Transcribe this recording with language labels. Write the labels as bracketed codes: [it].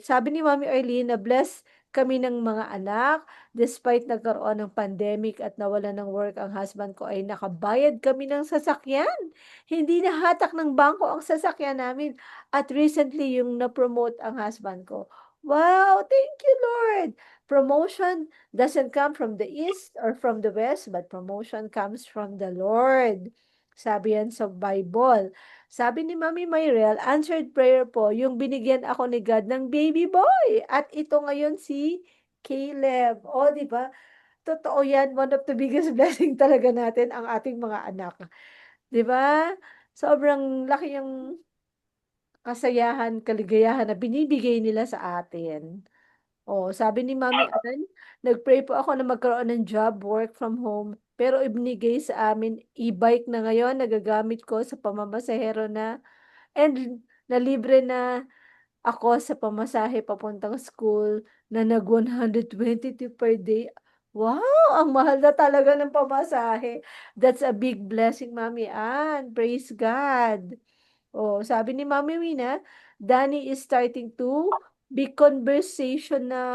[tl] Sabi ni Mami Arlene, na bless kami ng mga anak. Despite nagkaroon ng pandemic at nawala ng work ang husband ko, ay nakabayad kami ng sasakyan. Hindi nahatak ng bangko ang sasakyan namin. At recently, yung na-promote ang husband ko. [en] Wow, thank you, Lord. Promotion doesn't come from the east or from the west, but promotion comes from the Lord. [tl] Sabi yan sa Bible. Sabi ni Mami Mayrel, answered prayer po, yung binigyan ako ni God ng baby boy. At ito ngayon si Caleb. O, di ba? totoo yan, [en] one of the biggest blessing [tl] talaga natin ang ating mga anak. 'Di ba? Sobrang laki yung kasayahan, kaligayahan na binibigay nila sa atin. Oh, sabi ni Mami Ann, nag-pray po ako na magkaroon ng job, work from home, pero ibinigay sa amin e-bike na ngayon, nagagamit ko sa pamamasahero na and na libre na ako sa pamasahe papuntang school na nag 122 per day. Wow! Ang mahal na talaga ng pamasahe. [en] That's a big blessing, Mami Ann. Praise God. [tl] Oh, sabi ni Mami Mina, Danny [en] is starting to be conversation.